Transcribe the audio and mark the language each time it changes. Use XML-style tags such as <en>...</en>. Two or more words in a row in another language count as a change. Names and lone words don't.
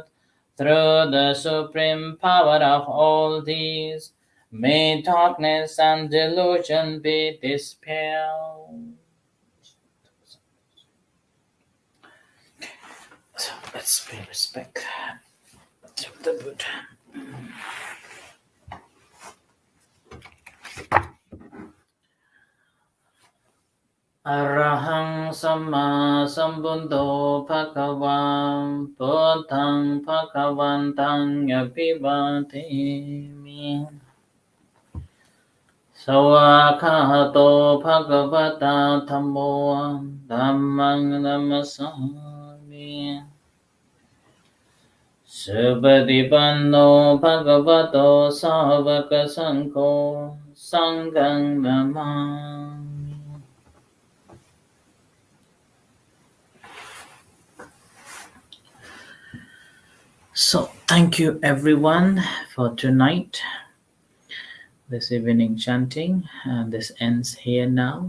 <en>Through the supreme power of all these, may darkness and delusion be dispelled. So let's pay respect to the Buddha.</en> <pi>Arahang Samma Sambuddho Bhagavan Buddhang Bhagavantang Abhivatimi Sawakhato Bhagavata Dhammo Dhammang Namasami Subhadipanno Bhagavato Savaka Sangho Sanghang Namami.</pi> <en>So, thank you everyone for tonight, this evening chanting, and this ends here now.</en>